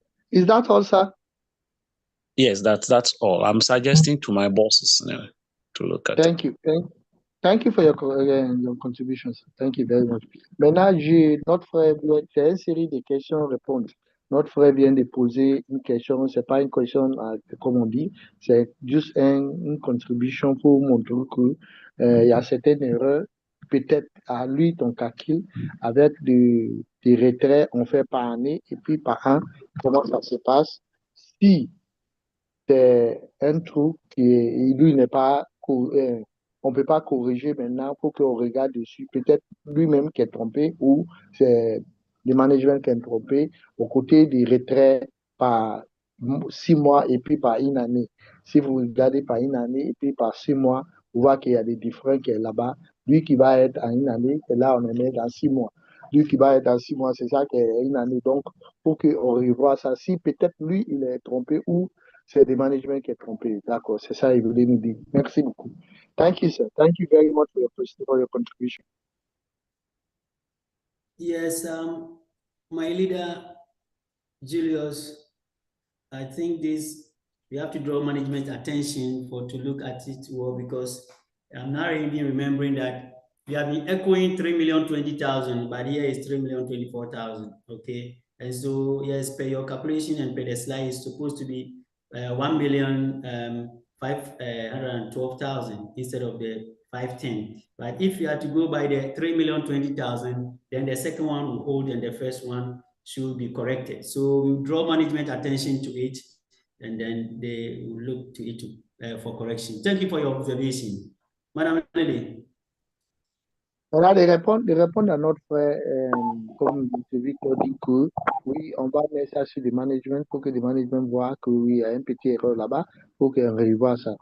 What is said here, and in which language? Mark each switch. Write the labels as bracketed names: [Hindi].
[English] Is that all, sir? Yes, that's all. I'm suggesting to my bosses to look at Thank you. Thank you for your contributions. Thank you very much. [French] Maintenant, notre frère, c'est une série de questions-réponses. Notre frère vient de poser une question, c'est pas une question, comme on dit, c'est juste une contribution pour montrer qu'il y a certaines erreurs, peut-être à lui, ton calcul, avec des retraits, on fait par année, et puis par an, comment ça se passe. Si c'est un trou qui, lui, n'est pas... on ne peut pas corriger maintenant pour qu'on regarde dessus. Peut-être lui-même qui est trompé ou c'est de management qui est trompé, au côté des retraits par 6 mois et puis par une année. Si vous regardez par une année et puis par 6 mois, vous voyez qu'il y a des différences qui est là-bas. Lui qui va être en une année, et là, on est dans 6 mois. Lui qui va être en 6 mois, c'est ça qui est une année. Donc, pour qu'on revoie ça, si peut-être lui, il est trompé ou c'est le management qui est trompé. D'accord, c'est ça, il voulait nous dire. Merci beaucoup. [English] Thank you, sir. Thank you very much for your contribution. Yes, my leader, Julius, I think we have to draw management attention to look at it well, because I'm not even remembering that we have been echoing 3,020,000, but here is 3,024,000. Okay, and so yes, per your calculation and per the slide, is supposed to be 1,512,000 instead of the 510. But if you had to go by the 3,020,000, then the second one will hold and the first one should be corrected. So we draw management attention to it, and then they will look to it for correction. Thank you for your observation. Madame Lily. [French] Voilà, de répondre à notre frère, comme M. Victor dit que oui, on va mettre ça sur le management pour que le management voit que oui, il y a une petite erreur là-bas pour qu'on revoie ça.